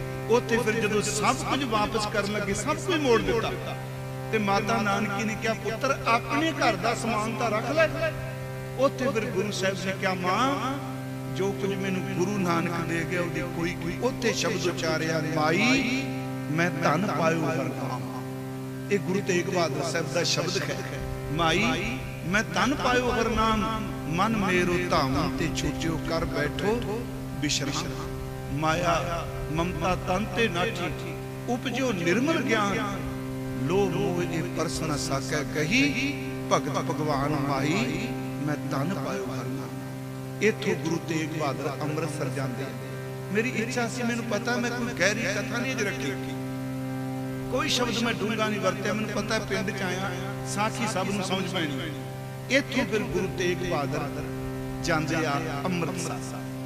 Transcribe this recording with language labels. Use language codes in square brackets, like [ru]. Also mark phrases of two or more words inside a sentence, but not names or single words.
[pa] ਉੱਥੇ ਫਿਰ ਜਦੋਂ ਸਭ ਕੁਝ ਵਾਪਸ ਕਰਨ ਲੱਗੇ, ਸਭ ਕੁਝ ਮੋੜ ਦਿੱਤਾ, ਤੇ ਮਾਤਾ ਨਾਨਕੀ ਨੇ ਕਿਹਾ ਪੁੱਤਰ ਅਪਣੇ ਘਰ ਦਾ ਸਮਾਨ ਤਾਂ ਰੱਖ ਲੈ। ਉੱਥੇ ਫਿਰ ਗੁਰੂ ਸਾਹਿਬ ਨੇ ਕਿਹਾ ਮਾਂ ਜੋ ਕੁਝ ਮੈਨੂੰ ਗੁਰੂ ਨਾਨਕ ਦੇ ਗਿਆ ਉਹਦੀ ਕੋਈ। ਉੱਥੇ ਸ਼ਬਦ ਉਚਾਰਿਆ ਮਾਈ ਮੈਂ ਧਨ ਪਾਇਓ ਹਰ ਨਾਮ। ਇਹ ਗੁਰੂ ਤੇਗ ਬਹਾਦਰ ਸਾਹਿਬ ਦਾ ਸ਼ਬਦ ਹੈ, ਮਾਈ ਮੈਂ ਧਨ ਪਾਇਓ ਹਰ ਨਾਮ। ਮਨ ਮੇਰੋ ਧਾਮ ਤੇ ਛੂਟਿਓ ਕਰ ਬੈਠੋ ਬਿਸਰਾਮ। ਮਾਇਆ ਮਮਤਾ ਤਨ ਤੇ ਨਾਠੀ, ਉਪਜਿਓ ਨਿਰਮਲ ਗਿਆਨ। ਲੋਭ ਮੋਹ ਏ ਪਰਸ ਨ ਸਾਕੈ ਕਹੀ, ਭਗਤ ਭਗਵਾਨ ਮਾਈ ਮੈਂ ਧਨ ਪਾਇਓ ਹਰ ਨਾਮ। ਇੱਥੋਂ ਗੁਰੂ ਤੇਗ ਬਹਾਦਰ ਅੰਮ੍ਰਿਤਸਰ ਜਾਂਦੇ। ਮੇਰੀ ਇੱਛਾ ਸੀ, ਮੈਨੂੰ ਪਤਾ ਮੈਂ ਕੋਈ ਗਹਿਰੀ ਕਥਾ ਨਹੀਂ ਰੱਖੀ, ਕੋਈ ਸ਼ਬਦ ਮੈਂ ਡੂੰਘਾ ਨਹੀਂ ਵਰਤਿਆ। ਮੈਨੂੰ ਪਤਾ ਹੈ ਪਿੰਡ ਚ ਆਇਆ, ਸਾਖੀ ਸਭ ਨੂੰ ਸਮਝ ਪੈਣੀ। ਇੱਥੋਂ ਫਿਰ ਗੁਰੂ ਤੇਗ ਬਹਾਦਰ ਜਾਂਦੇ ਆ ਅੰਮ੍ਰਿਤਸਰ।